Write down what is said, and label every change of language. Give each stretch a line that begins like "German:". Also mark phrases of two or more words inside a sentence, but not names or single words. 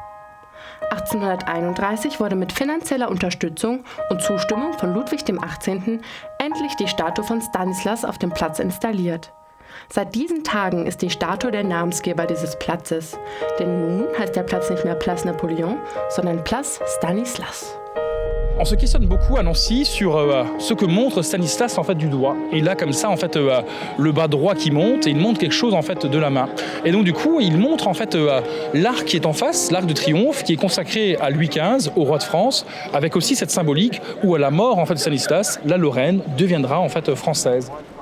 German: 1831 wurde mit finanzieller Unterstützung und Zustimmung von Ludwig XVIII. Endlich die Statue von Stanislas auf dem Platz installiert. Seit diesen Tagen ist die Statue der Namensgeber dieses Platzes, denn nun heißt der Platz nicht mehr Place Napoleon, sondern Place Stanislas.
French: On se questionne beaucoup à Nancy sur ce que montre Stanislas en fait du doigt. Et là, comme ça, en fait, le bas droit qui monte et il montre quelque chose en fait de la main. Et donc du coup, il montre en fait l'arc qui est en face, l'arc de triomphe, qui est consacré à Louis XV, au roi de France, avec aussi cette symbolique où à la mort en fait de Stanislas, la Lorraine deviendra en fait française.